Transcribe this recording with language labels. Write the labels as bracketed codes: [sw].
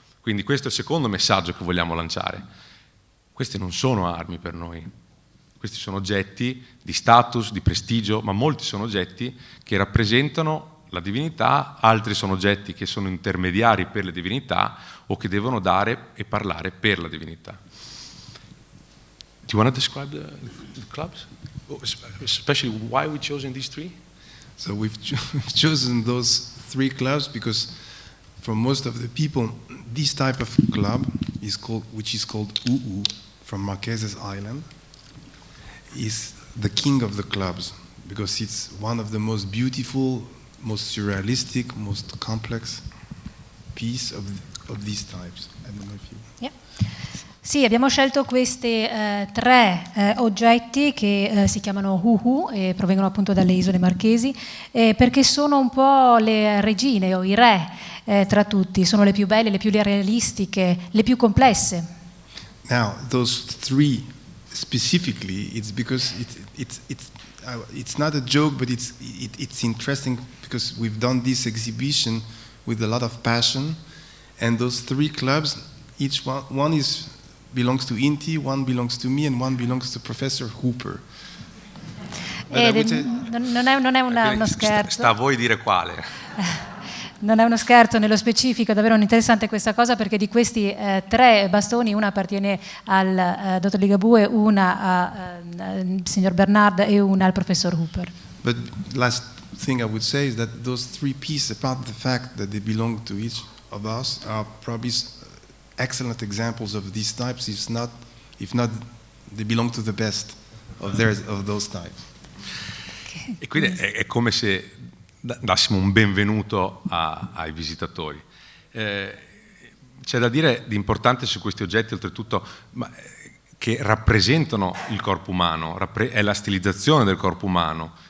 [it] Quindi questo è il secondo messaggio che vogliamo lanciare. Queste non sono armi per noi, questi sono oggetti di status, di prestigio, ma molti sono oggetti che rappresentano la divinità, altri sono oggetti che sono intermediari per le divinità o che devono dare e parlare per la divinità. [en] Do you want to describe the clubs? Especially why we chosen these 3? So we've chosen those 3 clubs because for most of the people, this type of club which is called UU from Marquesas Island, is the king of the clubs because it's one of the most beautiful, most surrealistic, most complex piece of these types. I don't know if you... Yeah. [it] Sì, abbiamo scelto questi 3 oggetti che si chiamano Uhu e provengono appunto dalle isole Marchesi perché sono un po' le regine o i re tra tutti, sono le più belle, le più realistiche, le più complesse. [en] Now, those 3 specifically, it's because it's not a joke, but it's interesting because we've done this exhibition with a lot of passion, and those 3 clubs, each one belongs to Inti, one belongs to me, and one belongs to Professor Hooper. [it] Non è uno scherzo. Sta a voi dire quale. Non è uno scherzo, nello specifico è davvero interessante questa cosa perché di questi 3 bastoni una appartiene al dottor Ligabue, una al signor Bernard e una al professor Hooper. [en] But last thing I would say is that those 3 pieces, apart the fact that they belong to each of us, are probably excellent examples of these types, if not they belong to the best of those types. [it] E quindi è come se dassimo un benvenuto ai visitatori. C'è da dire di importante su questi oggetti, oltretutto, che rappresentano il corpo umano, è la stilizzazione del corpo umano.